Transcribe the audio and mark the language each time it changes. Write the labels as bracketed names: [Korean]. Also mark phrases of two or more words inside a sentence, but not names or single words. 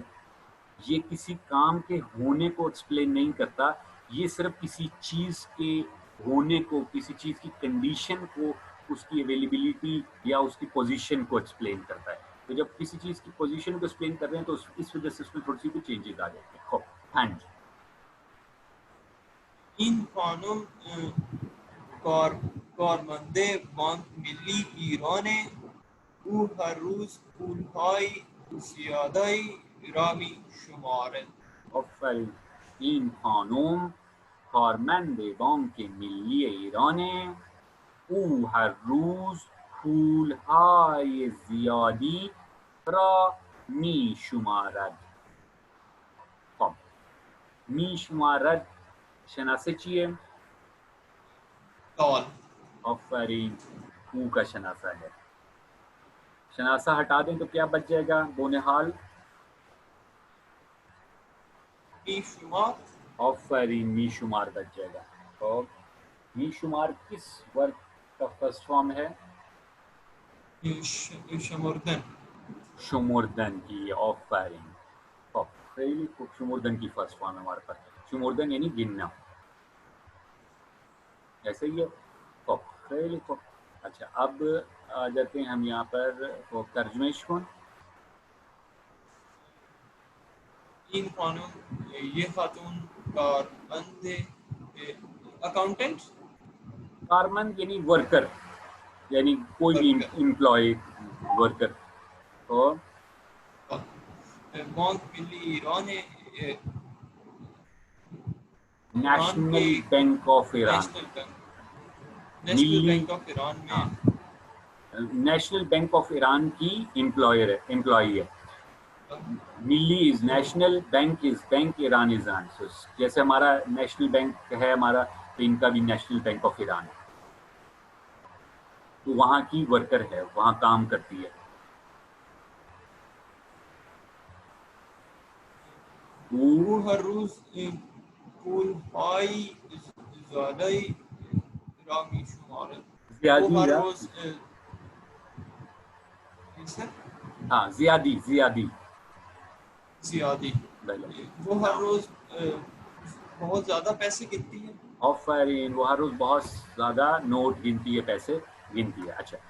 [Urdu] یہ کسی کام کے ہونے کو ایکسپلین نہیں کرتا, یہ صرف کسی چیز کے ہونے کو, کسی چیز کی کنڈیشن کو, اس کی اویلیبلٹی یا اس کی پوزیشن کو ایکسپلین کرتا ہے. تو جب کسی چیز کی پوزیشن کو ایکسپلین کر رہے ہیں تو اس وجہ سے اس میں تھوڑی سی بھی چینجز آ جاتے ہیں. ہاں جی, [Persian] این خانم کارمند بانک ملی ایران او هر روز پولهای زیادی را می شمارد. آفرین. این خانم کارمند بانک ملی ایران, او هر روز پولهای زیادی را می شمارد. خب می شمارد شناسه چیه؟ دال. [Urdu] آفرین, او کا شناسہ ہے. شناسہ ہٹا دیں تو کیا بچ جائے گا بونحال؟ [Persian] می شمار. [Urdu] آفرین, [Persian] می شمار [Urdu] بچ جائے گا. اور [Persian] می شمار [Urdu] کس ورب کا [English] first form [Urdu] ہے؟ [Persian] شمردن. [Urdu] شمردن کی. آفرین, [Persian] خیلی خوب, [Urdu] شمردن کی [English] first form [Urdu] ہے ہمارے پاس. شمردن یعنی گننا, ایسے ہی ہے. [Persian] خیلی خوب. [Urdu] اچھا, اب آ جاتے ہیں ہم یہاں پر [Persian] ترجمہ کون. این خانم, [Urdu] یہ خاتون کارمند اکاؤنٹنٹ. کارمند یعنی ورکر, یعنی کوئی بھی امپلائی, ورکر. اور [Persian] بانک ملی ایران [Urdu] نیشنل بینک آف ایران. نیشنل بینک آف ایران میں نیشنل بینک آف ایران کی امپلائی ہے. [Persian] ملی از نیشنل, بینک از بینک, ایران از ایران. [Urdu] جیسے ہمارا نیشنل بینک ہے ہمارا, تو ان کا بھی نیشنل بینک آف ایران ہے. تو وہاں کی ورکر ہے, وہاں کام کرتی ہے. وہ ہر روز [Persian] پولهای زیادی را می شمارد. [Urdu] وہ ہر روز ہاں, زیادی زیادی. وہ ہر روز بہت زیادہ پیسے گنتی ہے. آفرین, وہ ہر روز بہت زیادہ نوٹ گنتی ہے, پیسے گنتی ہے.